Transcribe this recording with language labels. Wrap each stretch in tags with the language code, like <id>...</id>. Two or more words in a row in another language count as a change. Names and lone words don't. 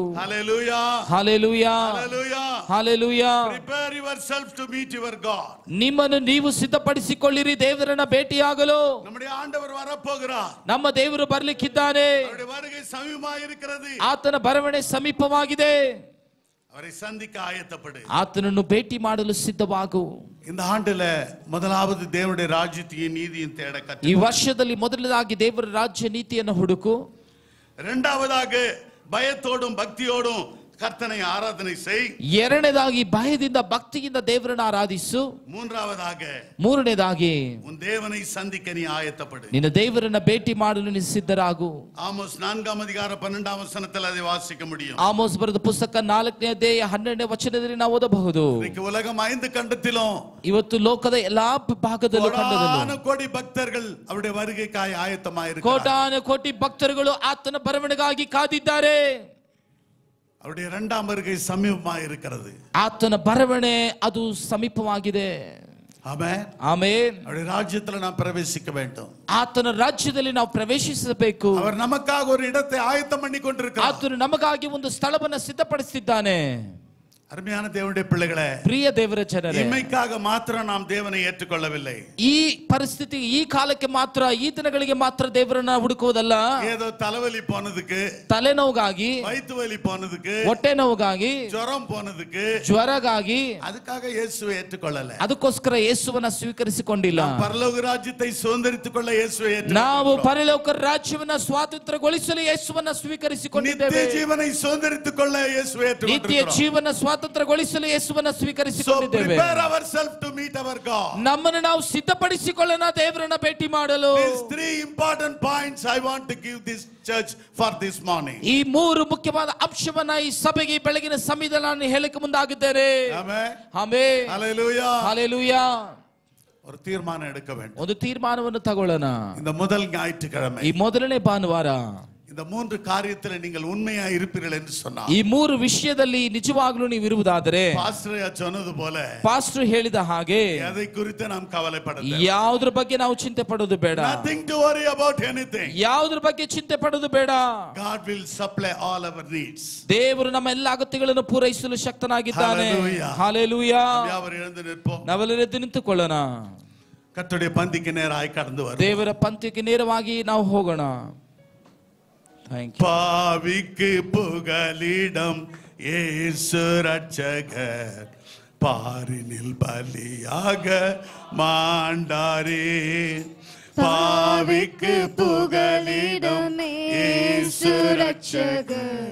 <en>Hallelujah,</en> <kn>ಹಲ್ಲೇಲೂಯಾ,</kn> <en>hallelujah,</en> <kn>ಹಲ್ಲೇಲೂಯಾ.</kn> <en>prepare yourself to meet your God.</en> <kn>ನಿಮ್ಮನ್ನು ನೀವು ಸಿದ್ಧಪಡಿಸಿಕೊಳ್ಳಿರಿ ದೇವರನ್ನ ಭೇಟಿಯಾಗಲು.</kn> <ta>நம்முடைய ஆண்டவர் வரப்போகிறார்.</ta> <kn>ನಮ್ಮ ದೇವರು ಬರ್ಲಿಕ್ಕಿದ್ದಾನೆ.</kn> <ta>அவருடைய வருகை சமீபமாக இருக்கிறது.</ta> <kn>ಆತನ ಬರವಣೆ ಸಮೀಪವಾಗಿದೆ.</kn> <ta>அவரை சந்திக்க ஆயத்தப்படு.</ta> <kn>ಆತನನ್ನು ಭೇಟಿ ಮಾಡಲು ಸಿದ್ಧವಾಗು.</kn> <ta>இந்த ஆண்டுல முதலாவது தேவனுடைய ராஜ்யத்தையும் நீதியும் தேட கற்று.</ta> <kn>ಈ ವರ್ಷದಲ್ಲಿ ಮೊದಲನೇದಾಗಿ ದೇವರ ರಾಜ್ಯ ನೀತಿಯನ್ನು ಹುಡುಕು.</kn> <ta>இரண்டாவதாக பயத்தோடும் பக்தியோடும் கர்த்தனை ஆராதனை செய்.</ta> <kn>ಎರಡನೇದಾಗಿ ಭಯದಿಂದ ಭಕ್ತಿಯಿಂದ ದೇವರನ್ನು ಆರಾಧಿಸು. ಮೂರನೇದಾಗಿ</kn> <ta>உன் தேவனை சந்திக்க நீ ஆயத்தப்படு.</ta> <kn>ನಿನ್ನ ದೇವರನ್ನ ಭೇಟಿ ಮಾಡಲು ನೀನು ಸಿದ್ಧರಾಗು.</kn> <ta>ஆமோஸ் 4ஆம் அதிகாரம் 12ஆம் வசனத்தில் அதை வாசிக்க முடியும்.</ta> <kn>ಆಮೋಸ್ ಬರೆದ ಪುಸ್ತಕ 4ನೇ ಅಧ್ಯಾಯ 12ನೇ ವಚನದಲ್ಲಿ ನಾವು ಓದಬಹುದು.</kn> <ta>இன்னைக்கு உலகம் 5 கண்டத்திலும்,</ta> <kn>ಇವತ್ತು ಲೋಕದ ಎಲ್ಲಾ ಭಾಗದಲ್ಲೂ</kn> <ta>கோடான கோடி பக்தர்கள் அவருடைய வருகைக்காய் ஆயத்தமாயிருக்கிறார்கள்.</ta> <kn>ಕೋಟಾನು ಕೋಟಿ ಭಕ್ತರುಗಳು ಆತನ ಬರವಣಿಗಾಗಿ ಕಾದಿದ್ದಾರೆ.</kn> <ta>அவருடைய இரண்டாம் வருகை சமீபமாக இருக்கிறது.</ta> <kn>ಆತನ ಬರವಣೆ ಅದು ಸಮೀಪವಾಗಿದೆ.</kn> <ta>ஆமென்,</ta> <kn>ಆಮೆನ್.</kn> <ta>அவருடைய ராஜ்யத்தில் நாம் பிரவேசிக்க வேண்டும்.</ta> <kn>ಆತನ ರಾಜ್ಯದಲ್ಲಿ ನಾವು ಪ್ರವೇಶಿಸಬೇಕು.</kn> <ta>அவர் நமக்காக ஒரு இடத்தை ஆயத்தம் பண்ணி கொண்டிருக்கிறார்.</ta> <kn>ಆತನು ನಮಗಾಗಿ ಒಂದು ಸ್ಥಳವನ್ನು ಸಿದ್ಧಪಡಿಸಿದ್ದಾನೆ.</kn> <ta>அருமையான தேவனுடைய பிள்ளைகளே,</ta> <kn>ಪ್ರಿಯ ದೇವರ ಜನರೇ,</kn> <ta>இம்மைக்காக மாத்திரம் நாம் தேவனை ஏற்றுக்கொள்ளவில்லை.</ta> <kn>ಈ ಪರಿಸ್ಥಿತಿ ಈ ಕಾಲಕ್ಕೆ ಮಾತ್ರ, ಈ ದಿನಗಳಿಗೆ ಮಾತ್ರ ದೇವರನ್ನ ಹುಡುಕುವುದಲ್ಲ.</kn> <ta>ஏதோ தலைவலி போனதுக்கு,</ta> <kn>ತಲೆನೋವಾಗಿ,</kn> <ta>வயிற்று வலி போனதுக்கு,</ta> <kn>ಹೊಟ್ಟೆ ನೋವಾಗಿ,</kn> <ta>ஜுரம் போனதுக்கு,</ta> <kn>ಜ್ವರಗಾಗಿ</kn> <ta>அதுக்காக இயேசுவை ஏற்றுக்கொள்ளல.</ta> <kn>ಅದಕ್ಕೋಸ್ಕರ ಯೇಸುವನ್ನ ಸ್ವೀಕರಿಸಿಕೊಂಡಿಲ್ಲ.</kn> <ta>பரலோக ராஜ்யத்தை சுதந்திரித்துக் கொள்ள இயேசுவை</ta> <kn>ನಾವು ಪರಲೋಕ ರಾಜ್ಯವನ್ನ ಸ್ವಾತಂತ್ರ್ಯಗೊಳಿಸಲು ಯೇಸುವನ್ನ ಸ್ವೀಕರಿಸಿಕೊಂಡಿದ್ದೇವೆ.</kn> <ta>நித்திய ஜீவனை சுதந்திரித்துக் கொள்ள இயேசுவை</ta> <kn>ನಿತ್ಯ</kn> <ta>ஏற்றுக்கொண்டிருக்கிறோம்.</ta> <kn>ಜೀವನ ಸ್ವಾತಂತ್ರ್ಯಗೊಳಿಸಲು ಯೇಸುವನ್ನ So ಸ್ವೀಕರಿಸಿಕೊಂಡಿದ್ದೇವೆ.</kn> <en>prepare ourselves to meet our God.</en> <kn>ನಮ್ಮನ್ನು ನಾವು ಸಿದ್ಧಪಡಿಸಿಕೊಳ್ಳೋಣ ದೇವರನ್ನ ಭೇಟಿ ಮಾಡಲು.</kn> <en>These 3 important points I want to give this church for this morning.</en> <kn>ಈ ಮೂರು ಮುಖ್ಯವಾದ ಅಂಶವನ್ನ ಈ ಸಭೆಗೆ ಬೆಳಗಿನ ಸಮಯದಲ್ಲಿ ನಾನು ಹೇಳಕ್ಕೆ ಮುಂದಾಗಿದ್ದೇನೆ.</kn> <en>Amen.</en> <kn>ಆಮೆನ್.</kn> <en>Hallelujah.</en> <kn>ಹಲ್ಲೇಲೂಯಾ.</kn> <ta>ஒரு தீர்மானம் எடுக்க வேண்டும்.</ta> <kn>ಒಂದು ತೀರ್ಮಾನವನ್ನು ತಗೊಳ್ಳೋಣ.</kn> <ta>இந்த முதல் ஞாயிற்றுக்கிழமை</ta> <kn>ಈ ಮೊದಲನೇ ಭಾನುವಾರ</kn> <ta>இந்த மூன்று காரியத்துல நீங்கள் உண்மையா இருப்பீர்கள் என்று சொன்னார்.</ta> <kn>ಈ ಮೂರು ವಿಷಯದಲ್ಲಿ ನಿಜವಾಗ್ಲೂ ನೀವು ಇರುವುದಾದರೆ</kn> <ta>பாஸ்டர் சொன்னது போல</ta> <kn>ಪಾಸ್ಟರ್ ಹೇಳಿದ ಹಾಗೆ</kn> <ta>எதை குறித்து நாம் கவலைப்படக்கூடாது.</ta> <kn>ಯಾವುದ್ರ ಬಗ್ಗೆ ನಾವು ಚಿಂತೆ ಪಡೋದು ಬೇಡ.</kn> <en>Nothing to worry about anything.</en> <kn>ಯಾವುದ್ರ ಬಗ್ಗೆ ಚಿಂತೆ ಪಡೋದು ಬೇಡ.</kn> <en>God will supply all our needs.</en> <kn>ದೇವರು ನಮ್ಮ ಎಲ್ಲ ಅಗತ್ಯಗಳನ್ನು ಪೂರೈಸಲು ಶಕ್ತನಾಗಿದ್ದಾನೆ.</kn> <ta>Hallelujah. ನಾವು எழுந்து நிற்போம்.</ta> <kn>ನಾವೆಲ್ಲರೂ ಎದ್ದು ನಿಂತುಕೊಳ್ಳೋಣ.</kn> <ta>ಕರ್ತುடைய பந்திக்கு நேராய் கடந்து வரோம்.</ta> <kn>ದೇವರ ಪಂಕ್ತಿಗೆ ನೇರವಾಗಿ ನಾವು ಹೋಗೋಣ.</kn> <ta>பாவிக்கு புகலிடம் இயேசு ரட்சகர் பாரினில் பலியாக மாண்டாரே. பாவிக்கு புகலிடம் இயேசு ரட்சகர்</ta>